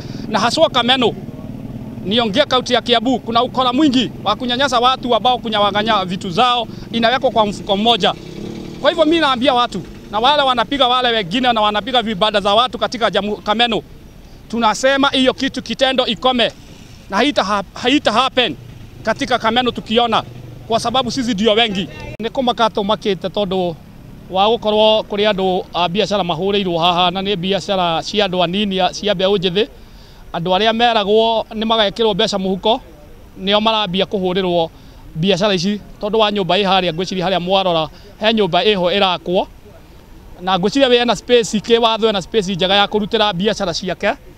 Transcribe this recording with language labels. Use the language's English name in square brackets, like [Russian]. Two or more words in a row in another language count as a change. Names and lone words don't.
[Swahili] Na haswa Kameno, niongea kaunti ya Kiambu, kuna ukora mwingi wa kunyanyasa watu ambao kunyawanganya vitu zao inawekwa kwa mfuko mmoja. Kwa hivyo mimi naambia watu, na wale wanapiga wale wengine na wanapiga vibada za watu katika Kameno, tunasema hiyo kitu kitendo ikome, na haita happen katika Kameno tukiona, kwa sababu sisi ndio wengi. [Kikuyu] Niko makato makite tondu wa gukorwo kuri andu biashara mahurirwo haha, na ni biashara cia andu anini cia mbeũ njithi. Andu aria meragwo ni magekirwo mbeca muhuko nio marambia kuhurirwo biashara ici, tondu wa nyumba haria ngwiciria haria mwarora he nyumba iho irakwo, na ngwiciria we na space ke watho na space njega ya kurutira biashara ciake.